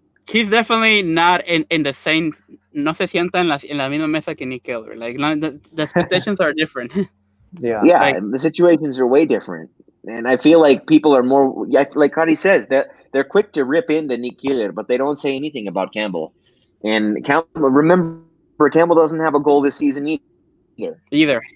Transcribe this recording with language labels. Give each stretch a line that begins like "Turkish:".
English: He's definitely not in the same.
Spanish: No se sienta en la misma mesa que Nick Keller.
English: Like the expectations are different. Yeah, the situations are way different, and I feel like people are more like Cody says, that they're quick to rip into Nick Keeler, but they don't say anything about Campbell. And remember, Campbell doesn't have a goal this season either.